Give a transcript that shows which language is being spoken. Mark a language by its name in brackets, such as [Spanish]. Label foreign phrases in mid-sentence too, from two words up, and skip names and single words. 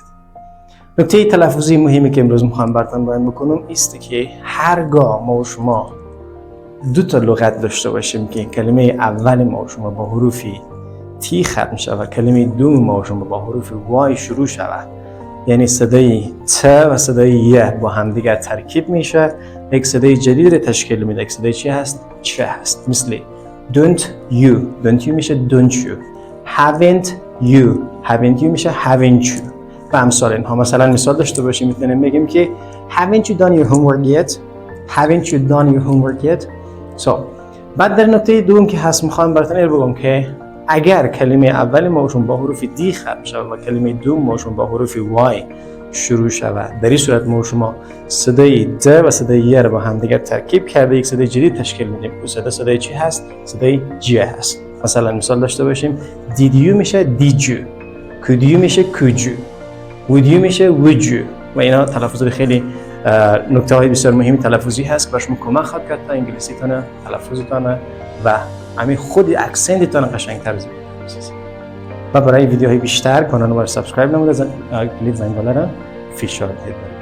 [Persian] نکته تلفظی مهمی که امروز میخوایم براتون بیان بکنم است که هرگاه ما و شما دو تا لغت داشته باشیم که کلمه اول ما و شما با حروفی تی ختم شود، کلمه دوم ما و شما با حروف وای شروع شود، یعنی صدای ت و صدای ی با هم دیگر ترکیب میشه، یک صدای جدید رو تشکیل میده. یک صدای چی هست؟ چه هست. مثل [English] don't you [Persian] میشه [English] don't you، haven't you [Persian] میشه [English] haven't you [Persian] و امثال اینها. مثلا مثال داشته باشیم میتونیم بگیم که [English] haven't you done your homework yet. [Persian] بعد در نکته دوم که هست میخوام براتون بگم که اگر کلمه اول ماشون با حروف دی ختم شود و کلمه دوم ماشون با حروف وای شروع شود، در این صورت ما شما صدای د و صدای ی رو با هم دیگر ترکیب کرده یک صدای جدید تشکیل میدیم. اون صدای چی هست؟ صدای جی هست. مثلا مثال داشته باشیم [English] did you [Persian] میشه [English] did you، could you [Persian] میشه [English] could you، would you [Persian] میشه [English] would you [Persian] و اینا تلفظات خیلی نکته های بسیار مهمی تلفظی هست که برای شما کمک خواهد کرد تا انگلیسیتان تلفظتان و همین خود اکسنتتان قشنگتر بسازید. و برای ویدیوهای بیشتر کانال ما رو سابسکرایب نموده، کلیک زنگوله را فشار بدید.